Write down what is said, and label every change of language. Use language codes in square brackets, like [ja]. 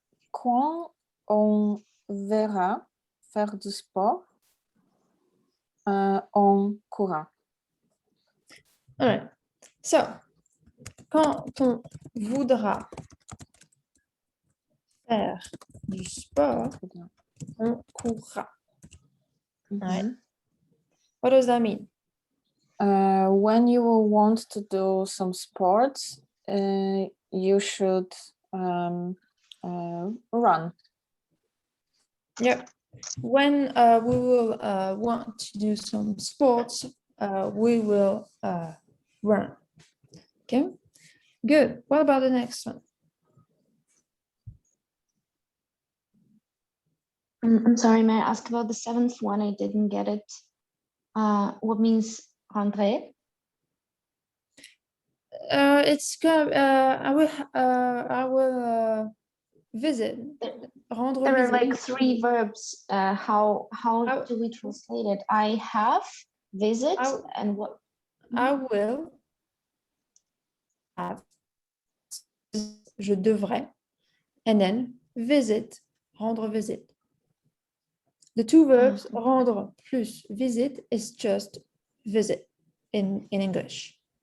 [fr] Quand on verra faire du sport, on courra. [en] All right. [fr] So, quand on voudra faire du sport, on courra. [en] All right. What does that mean? When you will want to do some sports, you should run. Yep. When we will want to do some sports, we will run. Okay, good. What about the next one? I'm sorry, may I ask about the seventh one? I didn't get it. What means rentrer? It's gonna. I will visit. Rendre There are [fr] visite. [en] like three verbs. How do we translate it? I have, visit, and what? I will have. [fr] Je devrais, [en] and then visit. [fr] Rendre visite. [en] The two verbs rendre plus visit is just visit in English.